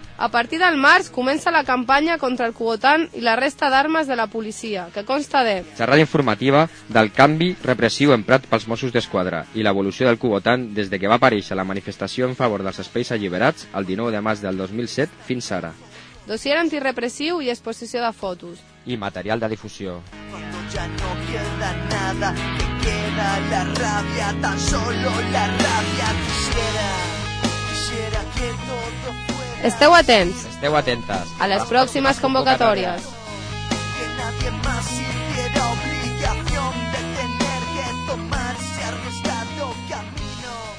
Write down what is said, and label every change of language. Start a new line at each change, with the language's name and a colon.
Catalan: A partir del març comença la campanya contra el Cubotán i la resta d'armes de la policia, que consta de... Xerrada informativa del canvi repressiu emprat pels Mossos d'Esquadra i l'evolució del Cubotán des de que va aparèixer la manifestació en favor dels espais alliberats el 19 de març del 2007 fins ara. Dossier antirepressiu i exposició de fotos. I material de difusió.
Spanish: Ya no queda nada, que queda la rabia, tan solo la rabia quisiera, quisiera que todo fuera.
Catalan: Esteu atents. Esteu atentes. A les pròximes convocatòries.
Spanish: Que nadie más sintiera obligación de tener que tomarse arriesgado camino.